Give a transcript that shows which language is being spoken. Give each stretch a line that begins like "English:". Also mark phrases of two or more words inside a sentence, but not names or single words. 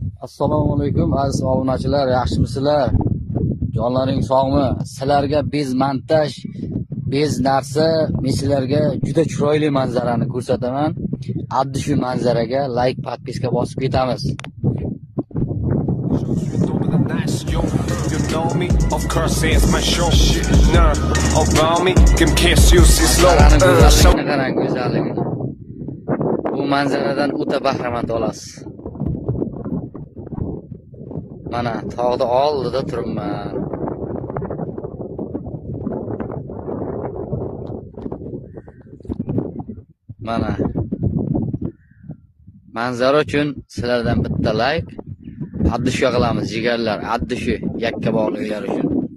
Uzbek: Assalomu alaykum aziz obunachilar, yaxshimisizlar? Jonlaring sog'mi? Sizlarga
Russian: bez montaj, bez narsa,
Uzbek: men sizlarga juda chiroyli manzarani ko'rsataman. Addi shu manzaraga like, podpiska bosib ketamiz.
English: You know me, of course it's my show. Nah, about me, can kiss you slow.
Uzbek: Qarang go'zalligini. Bu manzaradan o'ta bahramand olasiz. Mana tog'da oldida turibman. Mana manzara uchun sizlardan bitta like, addi shu qilamiz jigarlar, addi shu yakka bog'liklar uchun.